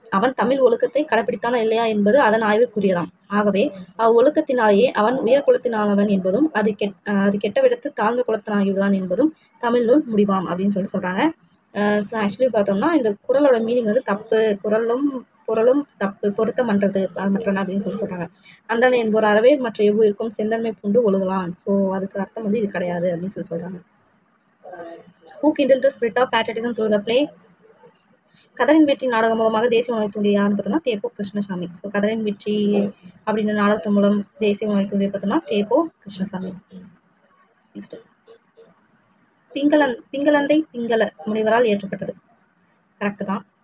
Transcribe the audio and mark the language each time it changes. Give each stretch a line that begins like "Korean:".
Tamil: அவன் தமிழ் ஒழுக்கத்தை கடைப்பிடித்தானா இல்லையா என்பது அதன் ஆய்விற்குரியதாம். ஆகவே அவ்வொழுக்கத்தினாலேயே அவன் உயர் குலத்தினானவன் என்பதும் அது கெட்ட விடத்து தாழ்ந்த குலத்தினாகிவிடுவான் என்பதும் தமிழ் நூல் முடிவாம் அப்படின்னு சொல்கிறாங்க. ஸோ ஆக்சுவலி பார்த்தோம்னா இந்த குறளோட மீனிங் வந்து தப்பு, பொருளும் தப்பு, பொருத்தம் பண்றது மற்றன அப்படின்னு சொல்கிறாங்க. அந்தன என்போர் அறவே மற்ற எவ்வுயிருக்கும் செந்தன்மை பூண்டு ஒழுகலான். ஸோ அதுக்கு அர்த்தம் வந்து இது கிடையாது அப்படின்னு சொல்கிறாங்க.
English: Who kindled the spirit of patriotism through the play?
Tamil: கதரின் வெற்றி நாடகம் மூலமாக தேசிய உணவை தூண்டிய யாருன்னு பார்த்தோம்னா தேப்போ கிருஷ்ணசாமி. ஸோ கதரின் வெற்றி அப்படின்ற நாடகத்தின் மூலம் தேசிய உணவை தூண்டிய பார்த்தோம்னா தேப்போ கிருஷ்ணசாமி. நெக்ஸ்ட் பிங்களந்தை பிங்கள முனிவரால் ஏற்றப்பட்டது. கரெக்டு தான்.